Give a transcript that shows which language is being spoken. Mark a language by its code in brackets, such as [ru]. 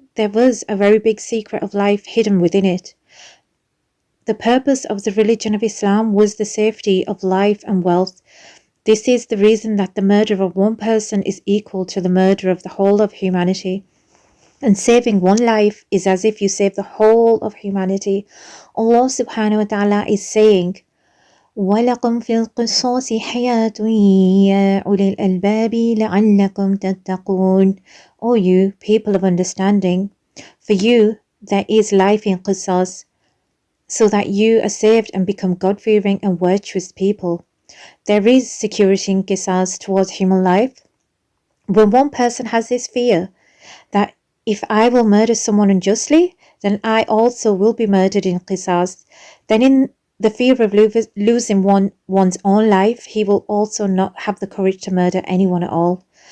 [en] There was a very big secret of life hidden within it. The purpose of the religion of Islam was the safety of life and wealth. This is the reason that the murder of one person is equal to the murder of the whole of humanity. And saving one life is as if you save the whole of humanity. Allah subhanahu wa ta'ala is saying, [ar] وَلَكُمْ فِي الْقِصَاصِ حَيَاةٌ يَا أُولِي الْأَلْبَابِ لَعَلَّكُمْ تَتَّقُونَ. [en] O you, people of understanding, for you there is life in qisas, so that you are saved and become God-fearing and virtuous people. There is security in qisas towards human life. When one person has this fear that if I will murder someone unjustly, then I also will be murdered in qisas, then in the fear of losing one's own life, he will also not have the courage to murder anyone at all.